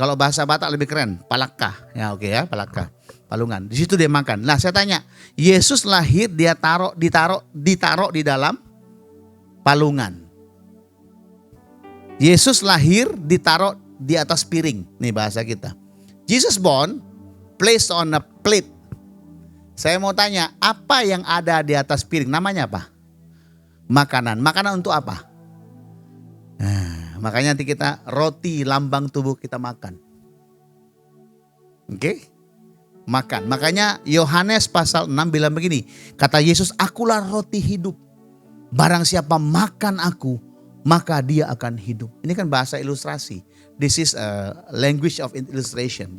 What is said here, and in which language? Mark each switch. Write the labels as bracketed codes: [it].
[id] Kalau bahasa Batak lebih keren, palaka. Ya oke ya, palaka. Palungan. Di situ dia makan. Nah, saya tanya, Yesus lahir dia ditaruh di dalam palungan. Yesus lahir ditaruh di atas piring. Nih bahasa kita. [en] Jesus born placed on a plate. [id] Saya mau tanya, apa yang ada di atas piring? Namanya apa? Makanan. Makanan untuk apa? Nah, makanya nanti kita roti lambang tubuh kita makan. Oke? Makan. Makanya Yohanes pasal 6 bilang begini. Kata Yesus, akulah roti hidup. Barang siapa makan aku, maka dia akan hidup. Ini kan bahasa ilustrasi. [en] This is a language of illustration.